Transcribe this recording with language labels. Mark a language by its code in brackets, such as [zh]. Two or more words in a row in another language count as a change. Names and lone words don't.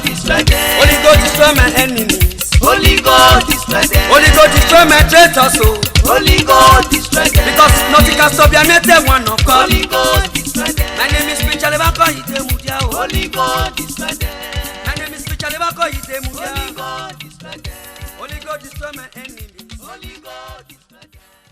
[en] God destroy them. Holy God destroy my enemies. Holy God destroy them. Holy God destroy my trace also. Holy God destroy them. Because nothing can stop your nature one of God. Holy God destroy them. My name is Idemudia-Khuenie Idemudia. Holy God destroy them. My name is Idemudia-Khuenie Holy Idemudia. God destroy them. Holy God destroy my enemies. Holy God destroy them.